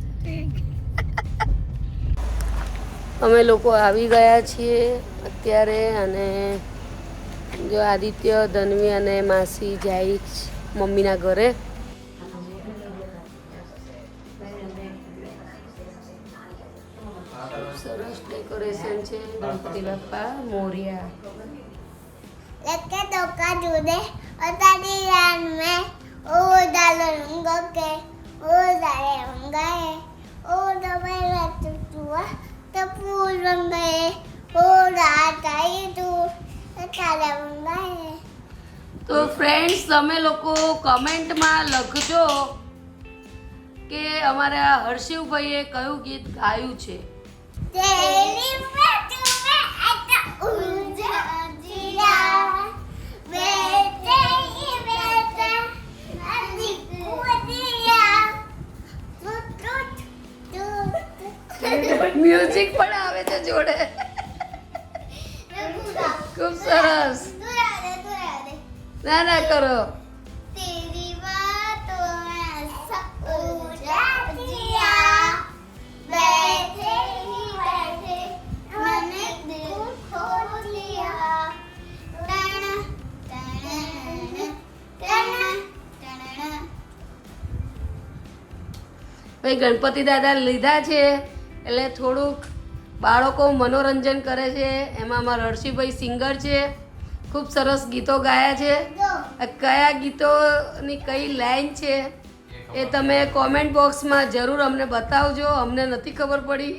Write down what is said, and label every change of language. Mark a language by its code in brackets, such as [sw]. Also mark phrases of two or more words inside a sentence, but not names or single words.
[gu] અમે લોકો આવી ગયા છીએ અત્યારે અને જો આદિત્ય, ધન્વી અને માસી જાય મમ્મીના ઘરે. સરસ ડેકોરેશન છે. ગણપતિ બાપ્પા મોર્યા. Lekke doka jude, otadi ran me, o dalungo ke, o dale ungae, o dabara tutua, tapulungae, o datai tu, tale ungae. તો ફ્રેન્ડ્સ તમે લોકો કમેન્ટમાં લખજો કે અમારા હર્ષિવભાઈએ કયું ગીત ગાયું છે. Teli petume ata unja jira, bete ibete, adi kudia, tut tut tut. મ્યુઝિક પણ આવે છે જોડે. ખૂબ સરસ. ના ના કરો. [hi] तेरी बातों में सब उलझा दिया, बैठे ही बैठे मैंने दिल खो लिया, टन टन टन टन. [gu] ભાઈ ગણપતિ દાદા લીધા છે એટલે થોડુંક બાળકો મનોરંજન કરે છે. એમાં અમારા હર્ષિભાઈ સિંગર છે, ખૂબ સરસ ગીતો ગાયા છે. આ કયા ગીતોની કઈ લાઈન છે એ તમે [en] comment boxમાં [gu] જરૂર અમને બતાવજો, અમને નથી ખબર પડી.